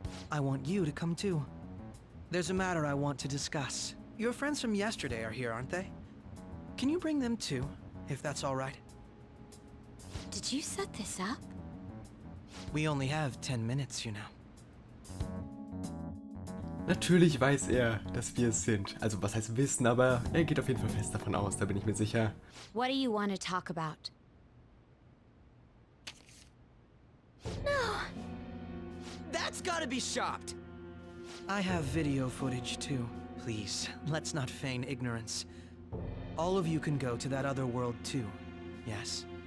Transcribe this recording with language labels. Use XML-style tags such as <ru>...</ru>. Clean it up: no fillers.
<en>I want you to come too. There's a matter I want to discuss. Your friends from yesterday are here, aren't they? Can you bring them too, if that's all right? Did you set this up? We only have 10 minutes, you know.</en> <de>Natürlich weiß er, dass wir es sind. Also was heißt wissen, aber er geht auf jeden Fall fest davon aus, da bin ich mir sicher.</de> <en>What do you want to talk about? No. That's gotta be shopped! I have video footage too. Please, let's not feign ignorance. All of you can go to that other world too, yes?</en>